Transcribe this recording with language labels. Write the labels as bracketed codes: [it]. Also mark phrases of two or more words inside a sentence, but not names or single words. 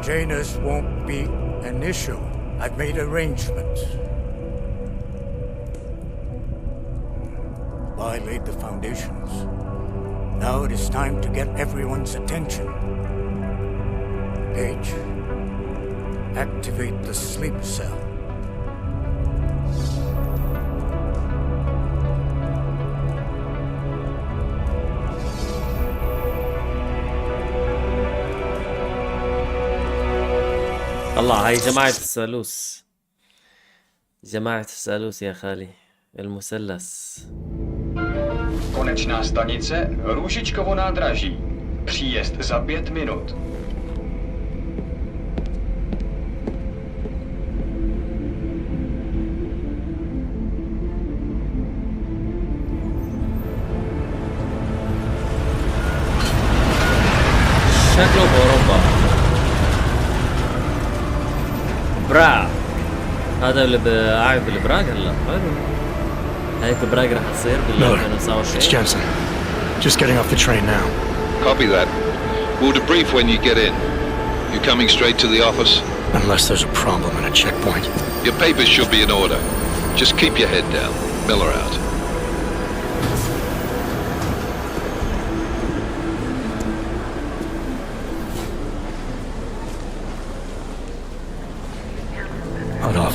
[en] Jaina's won't be an issue. I've made arrangements. I laid the foundations. Now it is time to get everyone's attention. Paige, activate the sleep cell. [ar] الله، هاي جماعة الثالوث. جماعة الثالوث يا خالي. المثلث. [cs] Konečná stanice Růžičkovo nádraží. Příjezd za 5 minut. [ar] شكله بأوروبا. برا. هذا اللي قاعد بالبراغ هلا. حلو. هيك براغ رح تصير بال 2029. [en] It's Jensen. Just getting off the train now. Copy that. We'll debrief when you get in. You coming straight to the office? Unless there's a problem at a checkpoint. Your papers should be in order. Just keep your head down. Miller out. Hold off.